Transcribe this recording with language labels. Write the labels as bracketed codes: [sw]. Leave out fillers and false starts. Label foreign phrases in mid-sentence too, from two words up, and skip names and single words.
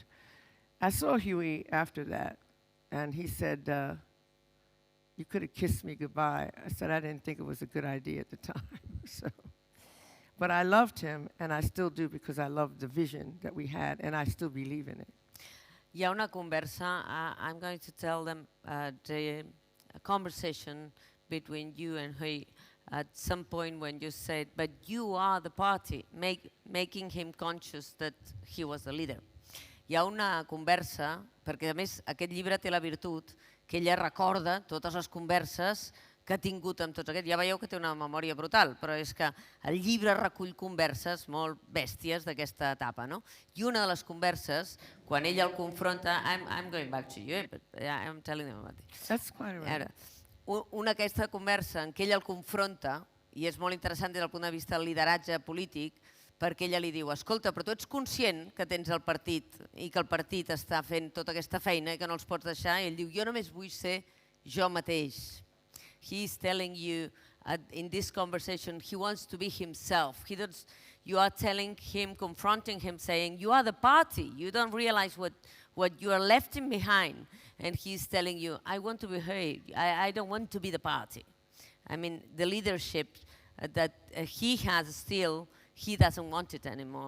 [en] I saw Huey after that, and he said, "You could have kissed me goodbye." I said I didn't think it was a good idea at the time. But I loved him, and I still do, because I loved the vision that we had, and I still believe in it. [ca] Hi ha una conversa, [en] I'm going to tell them the conversation between you and he at some point when you said, but you are the party, making him conscious that he was the leader. [ca] Hi ha una conversa, perquè a més aquest llibre té la virtut que ella recorda totes les converses que ha tingut amb tots aquests. Ja veieu que té una memòria brutal, però és que el llibre recull converses molt bèsties d'aquesta etapa, no? I una de les converses, quan ella el confronta... [en] I'm going back to you, but I'm telling them about it. That's quite right. [ca] Una aquesta conversa en què ella el confronta, i és molt interessant des del punt de vista del lideratge polític, perquè ella li diu, escolta, però tu ets conscient que tens el partit i que el partit està fent tota aquesta feina i que no els pots deixar? I ell diu, jo només vull ser jo mateix. [en] He's telling you in this conversation, he wants to be himself. You are telling him, confronting him, saying, you are the party. You don't realize what you are left behind. And he's telling you, I want to be heard. I don't want to be the party. I mean, the leadership that he has still, he doesn't want it anymore.